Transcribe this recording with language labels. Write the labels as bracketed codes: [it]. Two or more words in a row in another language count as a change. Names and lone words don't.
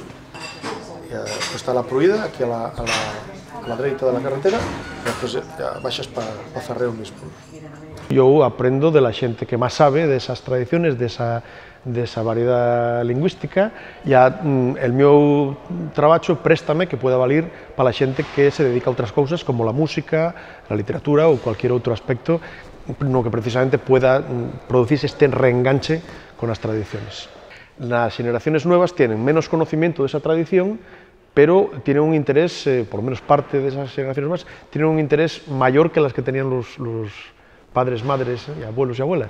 [es] Pues está la Pruida, aquí a la derecha de la carretera, y después ya baixas para Zarreo mismo. Yo aprendo de la xente que más sabe de esas tradiciones, de esa variedad lingüística, e el meu trabajo préstame que pueda valer para la xente que se dedica a [gl] outras cousas [es] como la música, la literatura ou cualquier outro aspecto no que precisamente pueda producirse este reenganche con las tradiciones. Las generaciones nuevas tienen menos conocimiento de esa tradición, pero tienen un interés, por lo menos parte de esas generaciones más, tienen un interés mayor que las que tenían los padres, madres y abuelos y abuelas.